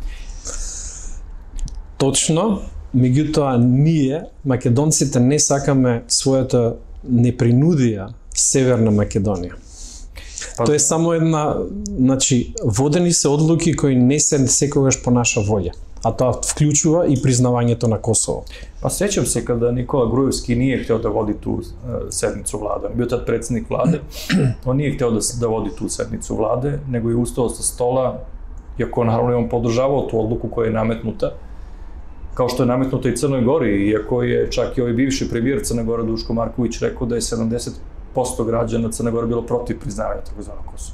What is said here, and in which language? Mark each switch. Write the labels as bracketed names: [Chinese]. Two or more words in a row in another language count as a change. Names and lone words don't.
[Macedonian] Точно, меѓутоа ние, македонците, не сакаме својата непринудија Северна Македонија. Тоа е само една, значи, водени се одлуки кои не се секогаш по наша волја, а тоа вклучува и признавањето на Косово. Па сеќам се када [Serbian] Никола Груевски nije hteo da vodi tu sednicu vlade. On bio tad predsednik vlade, on nije hteo da vodi tu sednicu vlade, nego je ustao sa stola, iako naravno je on podržavao tu odluku koja je nametnuta, kao što je nametnuta i Crnoj Gori, iako je čak i ovaj bivši premijer Crne Gore Duško Marković rekao da je 70% građana Crne Gore bilo protiv priznavanja takozvanog Kosova.